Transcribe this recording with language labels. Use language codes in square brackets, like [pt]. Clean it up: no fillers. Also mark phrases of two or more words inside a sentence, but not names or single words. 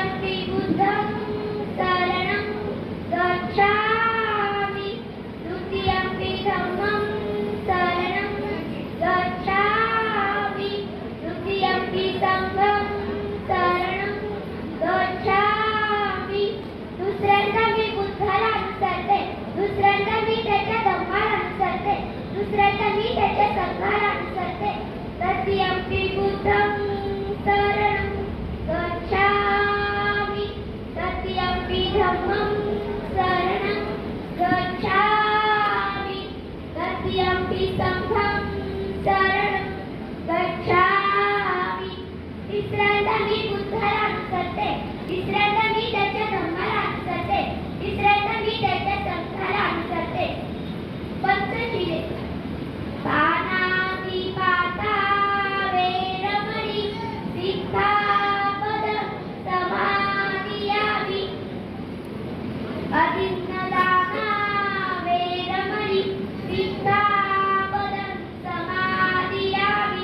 [pi] बुद्धं शरणं गच्छामि द्वितीयंपि धम्मं शरणं गच्छामि तृतीयंपि संघं शरणं गच्छामि। [mr] दुसऱ्यांदा मी बुद्धाला अनुसरते, दुसऱ्यांदा मी त्याच्या धम्माला अनुसरते, दुसऱ्यांदा मी त्याच्या संघाला अनुसरते। [pi] तृतीयंपि बुद्धं शरणं गच्छामि तृतीयंपि धम्मं शरणं गच्छामि तृतीयंपि संघं शरणं गच्छामि। [mr] तिसऱ्यांदा मी बुद्धाला अनुसरते, तिसऱ्यांदा मी त्याच्या धम्माला अनुसरते, तिसऱ्यांदा मी त्याच्या संघाला अनुसरते। [pi] पंचशीले पानातिपाता वेरमणि सिक्खापदं समादियामि अदिन्नदाना वेरमणि सिक्खापदं समादियामि